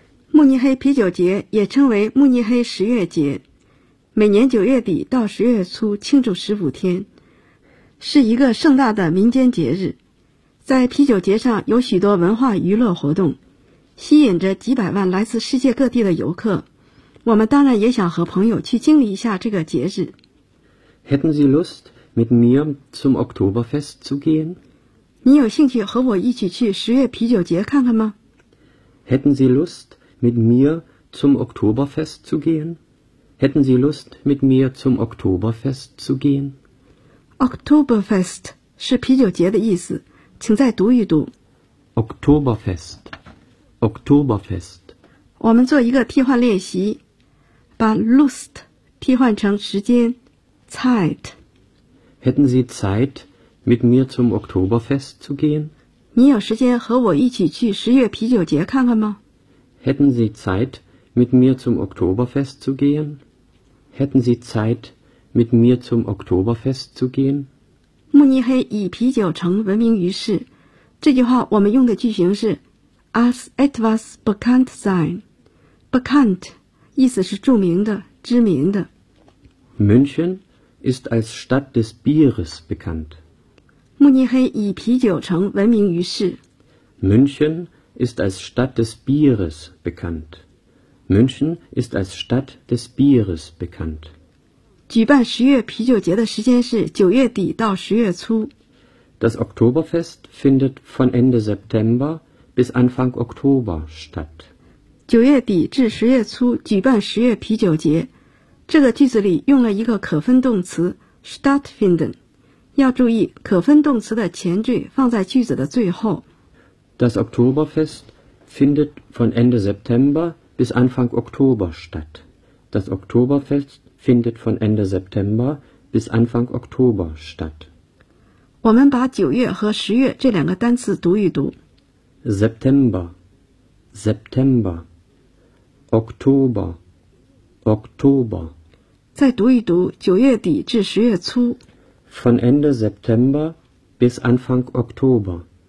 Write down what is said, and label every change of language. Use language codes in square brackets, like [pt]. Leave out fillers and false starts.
[zh] 慕尼黑啤酒节也称为慕尼黑十月节，每年九月底到十月初庆祝十五天，是一个盛大的民间节日。在啤酒节上有许多文化娱乐活动，吸引着几百万来自世界各地的游客。我们当然也想和朋友去经历一下这个节日。 [de] Hätten Sie Lust, mit mir zum Oktoberfest zu gehen? [zh] 你有兴趣和我一起去十月啤酒节看看吗 [de] ？Hätten Sie Lust, mit mir zum Oktoberfest zu gehen? Hätten Sie Lust, mit mir zum Oktoberfest zu gehen? [zh] Oktoberfest 是啤酒节的意思，请再读一读。 [de] Oktoberfest, Oktoberfest. [zh] 我们做一个替换练习，把 Lust 替换成时间 Zeit. [de] Hätten Sie Zeit, mit mir zum Oktoberfest zu gehen? [zh] 你有时间和我一起去十月啤酒节看看吗？ [de] Hätten Sie Zeit, mit mir zum Oktoberfest zu gehen? Hätten Sie Zeit, mit mir zum Oktoberfest zu gehen? [zh] 慕尼黑以啤酒城闻名于世，这句话我们用的句型是 [de] als etwas bekannt sein. [zh] Bekannt 意思是著名的、知名的。 [de] München ist als Stadt des Bieres bekannt. [zh] 慕尼黑以啤酒城闻名于世。 [de] München ist als Stadt des Bieres bekannt. München ist als Stadt des Bieres bekannt. [zh] 举办十月啤酒节的时间是九月底到十月初。 [de] Das Oktoberfest findet von Ende September bis Anfang Oktober statt. [zh] 九月底至十月初举办十月啤酒节，这个句子里用了一个可分动词 stattfinden. 要注意可分动词的前缀放在句子的最后。 [de] Das Oktoberfest findet von Ende September. Bis Anfang Oktober statt. Das Oktoberfest findet von Ende September bis Anfang Oktober statt. [zh] 我们把九月和十月这两个单词读一读。 [de] September, September, October, October. [zh] 再读一读九月底至十月初。 [de] Von Ende September bis Anfang Oktober.